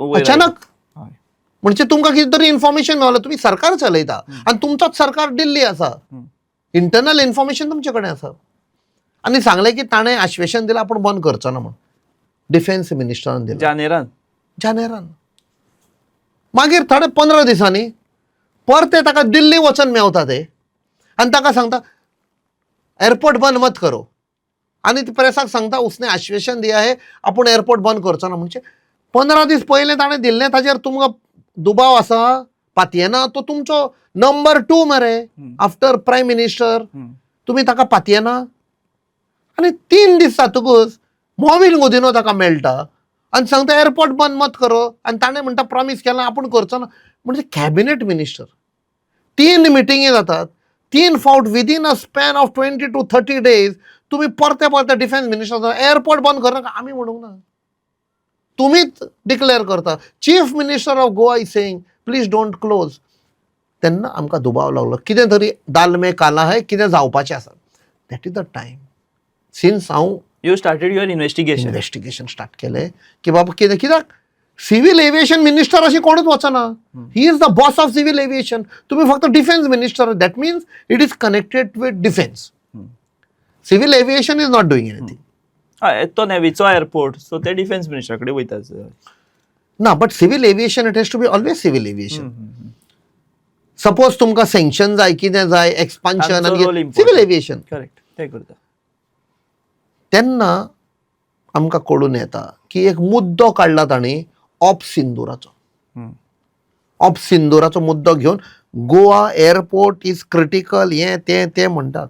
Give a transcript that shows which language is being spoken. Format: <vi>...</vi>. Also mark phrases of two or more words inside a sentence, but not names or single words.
<kok>अचानक म्हणजे तुमकां कितें तरी इन्फॉर्मेशन मेवलें तुमी सरकार चलयता आनी तुमचोच सरकार दिल्ली आसा</kok> <en>internal information</en> <kok>तुमचे कडेन आसा आनी सांगलें की ताणें आश्वेशन दिलां आपूण बंद करचो ना म्हूण. डिफेन्स मिनिस्टरान दिलें जानेरान. मागीर थोडे 15 दिसांनी परते ताका दिल्ली वचून मेवता ते आनी ताका सांगता</kok> <hi>एअरपोर्ट बंद मत करो</hi> <kok>आनी ती प्रेसाक सांगता</kok> <hi>उसने आश्वेशन दिया है</hi> <kok>आपूण एअरपोर्ट बंद करचो ना. म्हणजे 15 दीस पयलें ताणें दिल्लें ताजेर तुमकां दुबाव आसा पातयेना तो तुमचो नंबर 2 मरे</kok> <en>after Prime Minister</en> <kok>तुमी ताका पातयेना. आनी 3 दीस जातकूच मोविल गुदिनो ताका मेळटा आनी सांगता</kok> <hi>एअरपोर्ट बंद मत करो</hi> <kok>आनी ताणें म्हणटा प्रॉमिस केलां आपूण करचो ना. म्हणजे</kok> <en>cabinet minister</en> <kok>3 मिटिंगी जातात 3 फावट</kok> <en>within a span of 20 to 30 days</en> <kok>तुमी परते</kok> <en>defence minister</en> <kok>एअरपोर्ट बंद करनाका आमी म्हणूंक ना तुमीच डिक्लेअर करता.</kok> <en>Chief Minister of Goa is saying please don't close.</en> <kok>तेन्ना आमकां दुबाव लागलो कितें तरी</kok> <hi>दाल में काला है</hi> <kok>कितें जावपाचें आसा.</kok> <en>That is the time since हांव You started your investigation</en> <kok>स्टार्ट केलें की बाबा कित्याक</kok> <en>civil aviation minister</en> <kok>अशी कोणूच वचना.</kok> <en>He is the boss of civil aviation.</en> <kok>तुम्ही फक्त</kok> <en>Defence Minister that means it is connected with defence. Civil aviation is not doing anything.</en> <kok>तो नेवीचो एअरपोर्ट सो ते डिफेन्स मिनिस्टर कडेन वयताच</kok> <en>No but civil aviation it has to be always civil aviation.</en> <kok>सपोज तुमकां सँक्शन जाय कितें जाय एक्सपान्शन आनी</kok> <en>civil aviation</en> <kok>करेक्ट ते करता. तेन्ना आमकां कळून येता की एक मुद्दो काडला तांणी ऑफ सिंदुराचो मुद्दो घेवन</kok> <en>Goa airport is critical</en> <kok>हें तें म्हणटात.</kok>